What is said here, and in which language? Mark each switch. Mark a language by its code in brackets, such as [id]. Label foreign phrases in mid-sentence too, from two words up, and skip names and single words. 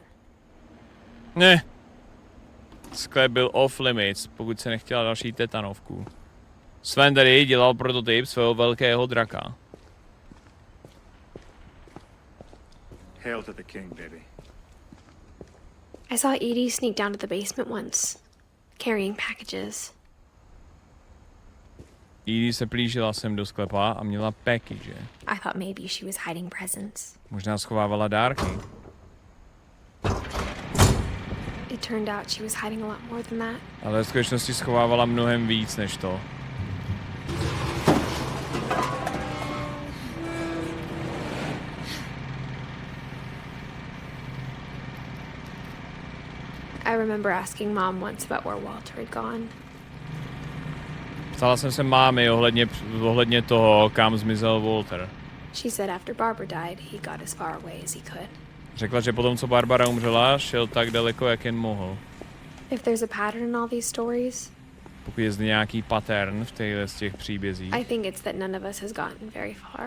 [cs] Ne. Sklep byl [en] off limits, [cs] pokud se nechtěla další tetanovku. Sven tady dělal prototyp svého velkého draka. [en] Hail to the king, baby. I saw Edie sneak down to the basement once, carrying packages. [cs] Edie se plížila sem do sklepa a měla package. [en] I thought maybe she was hiding presents. [cs] Možná schovávala dárky. [en] It turned out she was hiding a lot more than that. [cs] Ale v skutečnosti schovávala mnohem víc než to. [en] I remember asking Mom once about where Walter had gone. [cs] Ptala jsem se mámy ohledně toho, kam zmizel Walter. [en] She said after Barbara died, he got as far away as he could. [cs] Řekla, že potom, co Barbara umřela, šel tak daleko, jak jen mohl. [en] If there's a pattern in all these stories, [cs] Pokud je zde nějaký pattern v z těch příbězích, [en] I think it's that none of us has gotten very far.